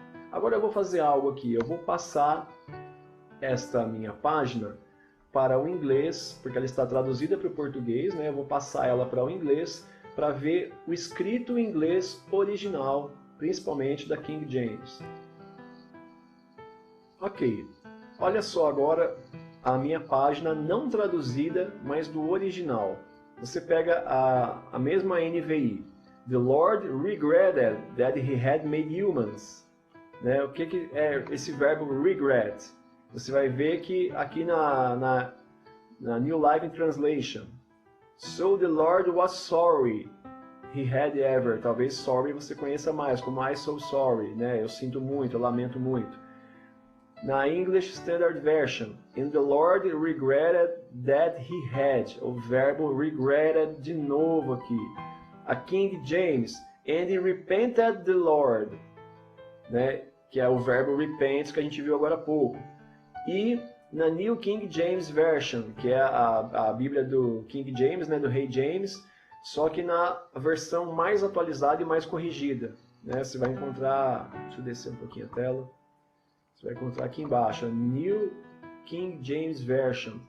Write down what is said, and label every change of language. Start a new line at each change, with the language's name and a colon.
Portuguese: Agora eu vou fazer algo aqui, eu vou passar esta minha página para o inglês, porque ela está traduzida para o português, né? Eu vou passar ela para o inglês, para ver o escrito em inglês original, principalmente da King James. Ok, olha só agora a minha página não traduzida, mas do original. Você pega a mesma NVI.
English: The Lord regretted that he had made humans.
Portuguese: Né? O que é esse verbo regret? Você vai ver que aqui na New Living Translation.
English: So the Lord was sorry he had ever.
Portuguese: Talvez sorry você conheça mais, como
English: I so sorry.
Portuguese: Né? Eu sinto muito, eu lamento muito.
English: Na English Standard Version, and the Lord regretted that he had.
Portuguese: O verbo regretted de novo aqui.
English: A King James, and he repented the Lord, né?
Portuguese: Que é o verbo repent que a gente viu agora há pouco. E na New King James Version, que é a Bíblia do King James, né? Do Rei James, só que na versão mais atualizada e mais corrigida, né? Você vai encontrar, deixa eu descer um pouquinho a tela. Você vai encontrar aqui embaixo, a New King James Version.